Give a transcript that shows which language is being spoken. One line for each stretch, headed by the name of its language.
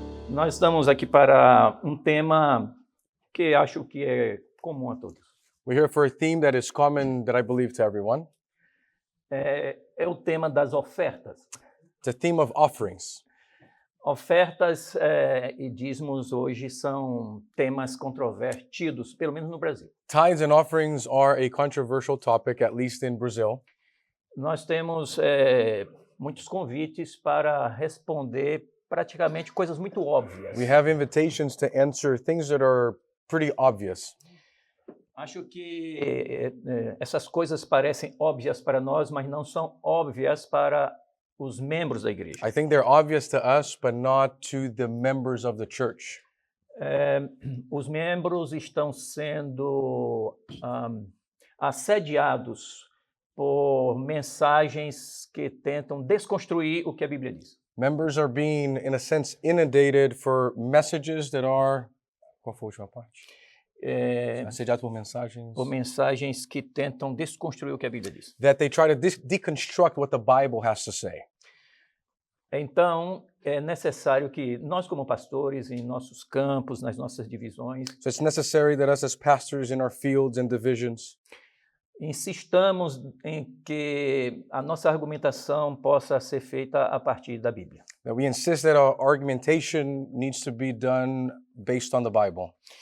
Portuguese: Nós estamos aqui para um tema que acho que é comum a todos.
English: We're here for a theme that is common, that I believe, to everyone.
Portuguese: É o tema das ofertas.
English: It's a theme of offerings.
Portuguese: Ofertas e dízimos hoje são temas controvertidos, pelo menos no Brasil.
English: Tithes and offerings are a controversial topic, at least in Brazil.
Portuguese: Nós temos muitos convites para responder praticamente coisas muito óbvias.
English: We have invitations to answer things that are pretty obvious.
Portuguese: Acho que essas coisas parecem óbvias para nós, mas não são óbvias para os membros da igreja.
English: I think they're obvious to us, but not to the members of the church.
Portuguese: Os membros estão sendo assediados por mensagens que tentam desconstruir o que a Bíblia diz.
English: Members are being, in a sense, inundated for messages that are...
Portuguese: Qual foi a última parte? Assediados por mensagens... Por mensagens que tentam desconstruir o que a Bíblia diz.
English: That they try to deconstruct what the Bible has to say.
Portuguese: Então, é necessário que nós, como pastores, em nossos campos, nas nossas divisões,
English: So it's necessary that us as pastors in our fields and divisions
Portuguese: insistamos em que a nossa argumentação possa ser feita a partir da Bíblia.
English: that we insist that our argumentation needs to be done based on the Bible.